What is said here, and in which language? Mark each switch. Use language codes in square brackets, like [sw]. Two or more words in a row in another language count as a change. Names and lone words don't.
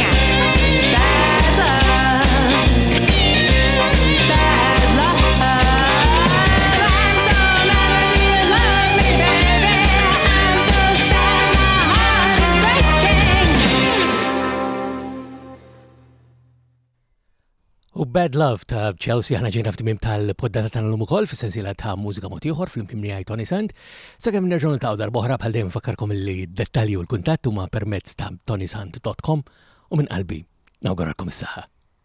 [en] Bad love, bad love. I'm so mad, do you love me, baby? I'm so sad, my heart is breaking. [mt] U Bad Love ta' Chelsea ħana ġejna f'timim tal-poddata tagħna l-lum ukoll fis-sensiela ta' Mużika Mod Ieħor fl-imkien miegħi Toni Sant. Sakemm nerġgħu niltaqgħu darb'oħra bħal dejjem nfakkarkom li d-dettalji u l-kuntatt huma permezz ta' ToniSant.com u minn qalbi nawguralkom is-saħħa.